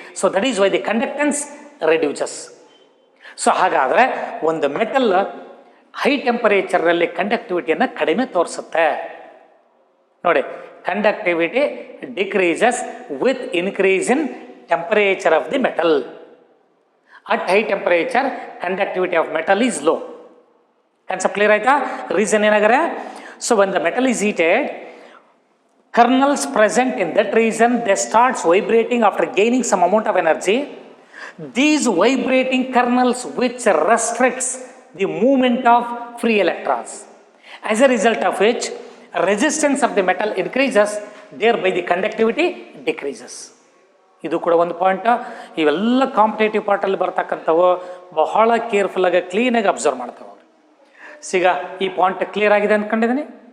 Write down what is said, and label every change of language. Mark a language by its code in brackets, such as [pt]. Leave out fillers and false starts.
[en] So that is why the conductance reduces. [kn] So ಹಾಗಾದರೆ ಒಂದು metal high ಟೆಂಪರೇಚರಲ್ಲಿ ಕಂಡಕ್ಟಿವಿಟಿಯನ್ನು ಕಡಿಮೆ ತೋರಿಸುತ್ತೆ. [en] ನೋಡಿ, conductivity decreases with increase in temperature of the metal. At high temperature conductivity of metal is low. [kn] Concept clear ಆಯ್ತಾ? Reason ಏನಾಗರೆ, [en] So when the metal is heated, kernels present in that region, they starts vibrating after gaining some amount of energy. These vibrating kernels which restricts the movement of free electrons, as a result of which resistance of the metal increases, thereby the conductivity decreases. [kn] ಇದು ಕೂಡ ಒಂದು point. ಇವೆಲ್ಲ competitive ಪಾರ್ಟಲ್ಲಿ ಬರ್ತಕ್ಕಂಥವು ಬಹಳ ಕೇರ್ಫುಲ್ಲಾಗಿ ಕ್ಲೀನಾಗಿ observe ಮಾಡ್ತಾವೆ. ಸಿಗ ಈ point clear ಆಗಿದೆ ಅಂದ್ಕೊಂಡಿದ್ದೀನಿ.